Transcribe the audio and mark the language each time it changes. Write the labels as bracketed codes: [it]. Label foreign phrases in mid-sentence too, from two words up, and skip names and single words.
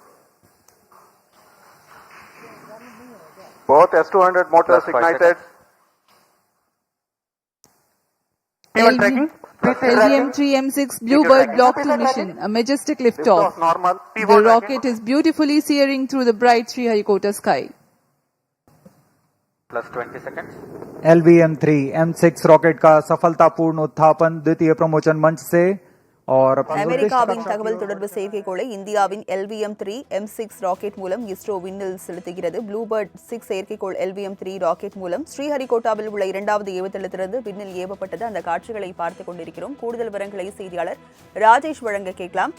[en] Both S200 motors ignited. LVM-3 M6 Bluebird Block 2 mission, a majestic liftoff. Normal. The rocket is beautifully searing through the bright Sriharikota sky. Plus 20 seconds. [hi] LVM-3 M6 रॉकेट का सफलतापूर्ण उत्थापन द्वितीय प्रमोचन मंच से और [ta] அமெரிக்காவின் தகவல் தொடர்பு செயற்கைக்கோளை இந்தியாவின் LVM-3 M6 ராக்கெட் மூலம் இஸ்ரோ விண்ணில் செலுத்துகிறது. ப்ளூபர்ட் 6 செயற்கைக்கோள் LVM-3 ராக்கெட் மூலம் ஸ்ரீஹரிகோட்டாவில் உள்ள இரண்டாவது ஏவுதளத்திலிருந்து விண்ணில் ஏவப்பட்டது. அந்த காட்சிகளை பார்த்துக் கொண்டிருக்கிறோம். கூடுதல் விவரங்களை செய்தியாளர் ராஜேஷ் வழங்க கேட்கலாம்.